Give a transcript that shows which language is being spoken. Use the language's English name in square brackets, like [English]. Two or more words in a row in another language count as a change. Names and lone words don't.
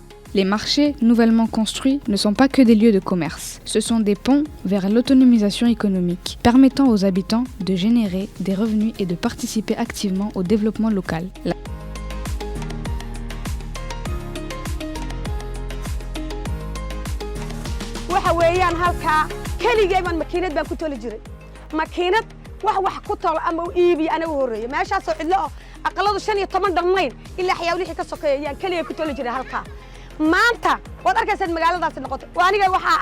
[French] Les marchés nouvellement construits ne sont pas que des lieux de commerce. Ce sont des ponts vers l'autonomisation économique, permettant aux habitants de générer des revenus et de participer activement au développement local. [Somali] waxa weeyaan halkaa keligay baan makiinad baan ku toli jiray makiinad wax ku tolo ama u iibi anagu horeeyay meeshaasoo cidlo oo aqaladu 15 dhammayn ilaa xayaa wixii ka sokeeyaan keligay ku toli jiray halkaa maanta waad arkaysan magaaladaas noqotay waaniga waxa